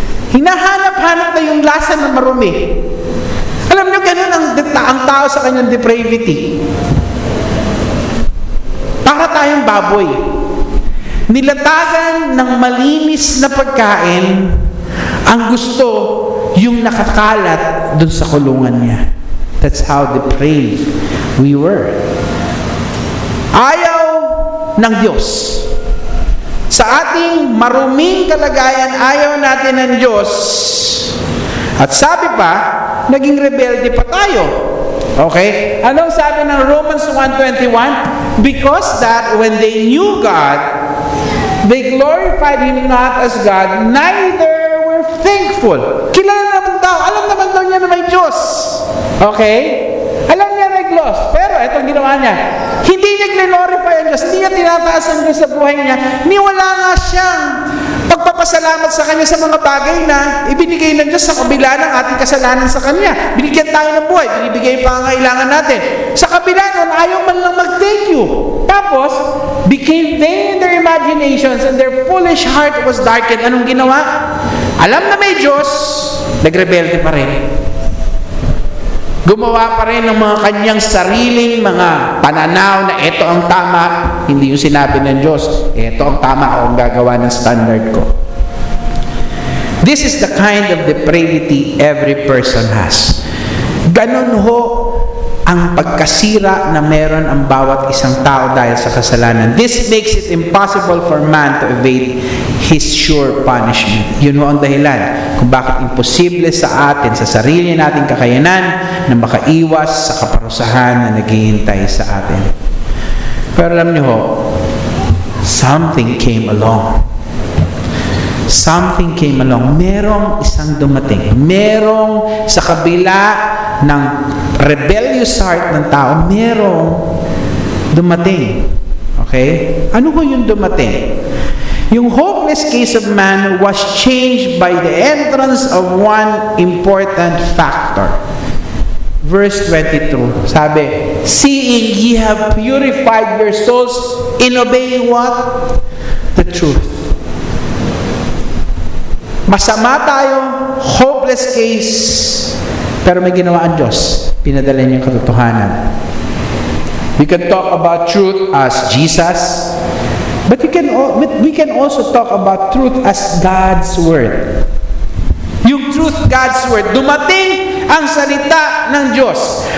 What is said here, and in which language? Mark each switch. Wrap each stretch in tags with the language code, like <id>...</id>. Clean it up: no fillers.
<tl>Hinahanap-hanap na yung lasa na marumi. Alam nyo, ganun ang tao sa kanyang depravity. Para tayong baboy. Nilatagan ng malinis na pagkain, ang gusto yung nakakalat dun sa kulungan niya.</tl> <en>That's how depraved we were.</en> <tl>Ayaw ng Diyos. Sa ating maruming kalagayan, ayaw natin ng Diyos. At sabi pa, naging rebelde pa tayo. Okay? Anong sabi ng Romans 1:21?</tl> <en>Because that when they knew God, they glorified Him not as God, neither were thankful.</en> <tl>Kilala naman daw, alam naman daw niya na may Diyos. Okay? Alam niya may Diyos. Pero itong ginawa niya, hindi niya glorify ang Diyos, hindi niya tinataas ang Diyos sa buhay niya, niwala nga siyang pagpapasalamat sa Kanya sa mga bagay na ibinigay ng Diyos sa kabila ng ating kasalanan sa Kanya. Binigyan tayo ng buhay, binibigay pa ang kailangan natin. Sa kabila nun, ayaw man lang mag-thank you. Tapos,</tl> <en>became vain in their imaginations and their foolish heart was darkened.</en> <tl>Anong ginawa? Alam na may Diyos, nagrebelde pa rin. Gumawa pa rin ng mga kanyang sariling mga pananaw na ito ang tama, hindi yung sinabi ng Diyos, ito ang tama, ako ang gagawa ng standard ko.</tl> <en>This is the kind of depravity every person has.</en> <tl>Ganon ho ang pagkasira na meron ang bawat isang tao dahil sa kasalanan.</tl> <en>This makes it impossible for man to evade his sure punishment.</en> <tl>Yun ho ang dahilan kung bakit imposible sa atin, sa sarili nating kakayanan, na makaiwas sa kaparusahan na naghihintay sa atin. Pero alam niyo ho,</tl> <en>something came along. Something came along.</en> <tl>Merong isang dumating. Merong sa kabila ng rebellious heart ng tao, merong dumating. Okay? Ano ho yung dumating?</tl> <en>Yung hopeless case of man was changed by the entrance of one important factor. Verse 22,</en> <tl>sabi,</tl> <en>seeing ye have purified your souls in obeying what? The truth.</en> <tl>Masama tayo,</tl> <en>hopeless case,</en> <tl>pero may ginawa ang Diyos. Pinadala niya yung katotohanan.</tl> <en>We can talk about truth as Jesus, but we can also talk about truth as God's Word. Yung truth, God's Word.</en> <tl>Dumating ang salita ng Diyos.</tl>